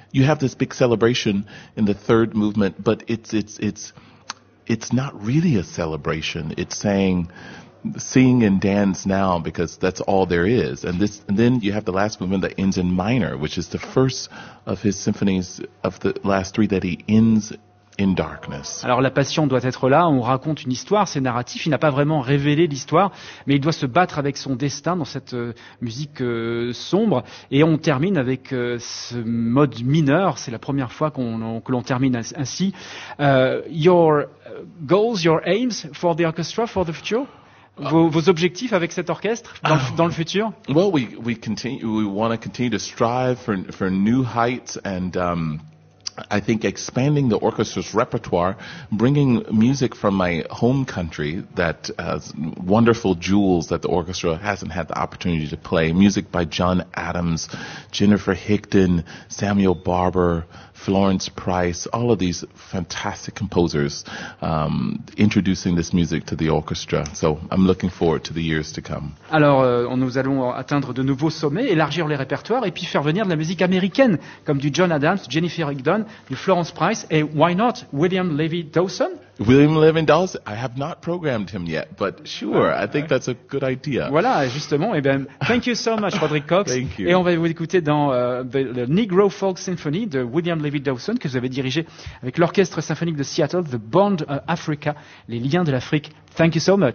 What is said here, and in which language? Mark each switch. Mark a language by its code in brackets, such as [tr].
[en] You have this big celebration in the third movement, but it's not really a celebration. It's saying, sing and dance now, because that's all there is. And then you have the last movement that ends in minor, which is the first of his symphonies, of the last three, that he ends in darkness. [fr] Alors la passion doit être là, on raconte une histoire, c'est narratif, il n'a pas vraiment révélé l'histoire, mais il doit se battre avec son destin dans cette musique sombre, et on termine avec ce mode mineur, c'est la première fois que l'on termine ainsi. [en] Your goals, your aims for the orchestra, for the future? [fr] vos objectifs avec cet orchestre dans le futur? [en] Well, we want to continue to strive for new heights and I think expanding the orchestra's repertoire, bringing music from my home country that has wonderful jewels that the orchestra hasn't had the opportunity to play, music by John Adams, Jennifer Higdon, Samuel Barber, Florence Price, all of these fantastic composers, introducing this music to the orchestra. So I'm looking forward to the years to come. [fr] Alors, nous allons atteindre de nouveaux sommets, élargir les répertoires et puis faire venir de la musique américaine, comme du John Adams, Jennifer Higdon, du Florence Price et, [en] why not, [fr] William Levy Dawson? [en] William Levy Dawson, I have not programmed him yet, but sure, I think that's a good idea. [fr] Voilà, justement, et bien, [en] thank you so much, [fr] Roderick Cox. [en] Thank you. [fr] Et on va vous écouter dans the Negro Folk Symphony de William Levy Dawson, que vous avez dirigé avec l'Orchestre Symphonique de Seattle, The Bond Africa, Les Liens de l'Afrique. [en] Thank you so much.